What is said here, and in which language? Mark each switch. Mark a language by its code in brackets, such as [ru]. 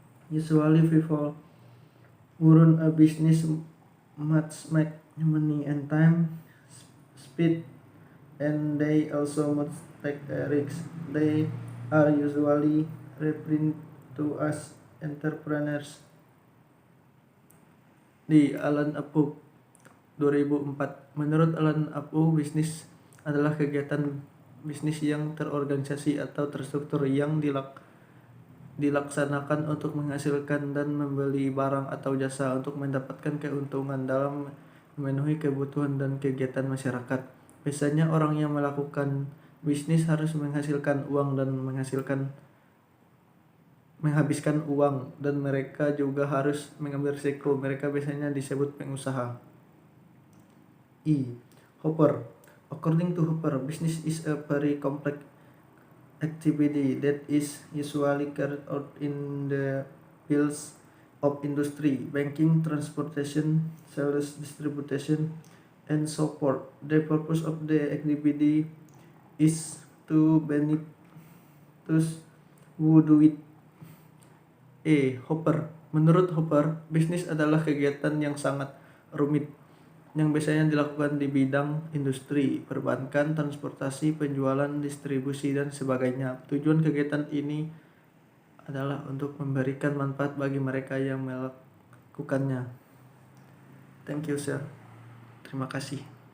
[en] Usually people who run a business must make money and time, speed, and they also must take a risk. They are usually referred to as entrepreneurs. [id] Di Alan Apuk 2004. Menurut Alan Apuk, bisnis adalah kegiatan bisnis yang terorganisasi atau terstruktur yang dilaksanakan untuk menghasilkan dan membeli barang atau jasa untuk mendapatkan keuntungan dalam memenuhi kebutuhan dan kegiatan masyarakat. Biasanya orang yang melakukan bisnis harus menghasilkan uang dan menghabiskan uang, dan mereka juga harus mengambil risiko. Mereka biasanya disebut pengusaha. E. Hopper. [en] According to Hopper, business is a very complex activity that is usually carried out in the fields of industry, banking, transportation, sales, distribution, and so forth. The purpose of the activity is to benefit those who do it. E. Hopper. [id] Menurut Hopper, bisnis adalah kegiatan yang sangat rumit yang biasanya dilakukan di bidang industri, perbankan, transportasi, penjualan, distribusi, dan sebagainya. Tujuan kegiatan ini adalah untuk memberikan manfaat bagi mereka yang melakukannya. [en] Thank you, sir. [id] Terima kasih.